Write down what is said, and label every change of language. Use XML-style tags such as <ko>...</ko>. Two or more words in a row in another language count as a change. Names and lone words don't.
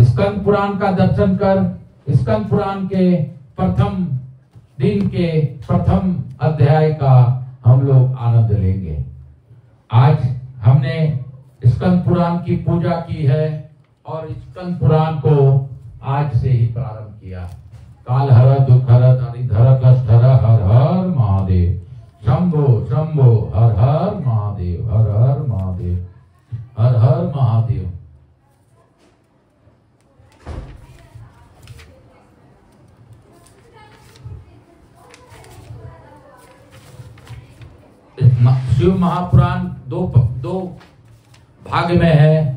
<hi>स्कंद पुराण का दर्शन कर स्कंद पुराण के प्रथम दिन के प्रथम अध्याय का हम लोग आनंद लेंगे। आज हमने स्कंद पुराण की पूजा की है और स्कंद पुराण को आज से ही प्रारंभ किया। काल हर दुख हर हरिधर कष्ट हर हर हर महादेव शंभो शंभो हर हर महादेव हर हर महादेव हर हर महादेव। शिव महापुराण दो भाग में है।</hi>